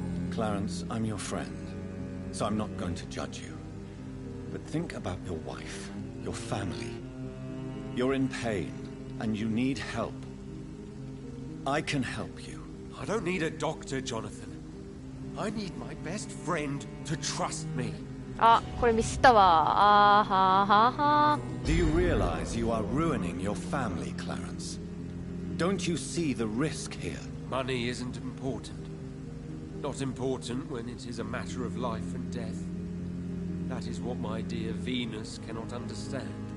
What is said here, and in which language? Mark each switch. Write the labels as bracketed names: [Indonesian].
[English] Clarence, I'm your friend, so I'm not going to judge you. But think about your wife, your family. You're in pain, and you need help. I can help you. I don't need a doctor, Jonathan. I need my best friend to trust me. [Japanese] あ、これミスったわ。あーはーはーは [English] Do you realize you are ruining your family, Clarence? Don't you see the risk here? Money isn't important. Not important when it is a matter of life and death. That is what my dear Venus cannot understand.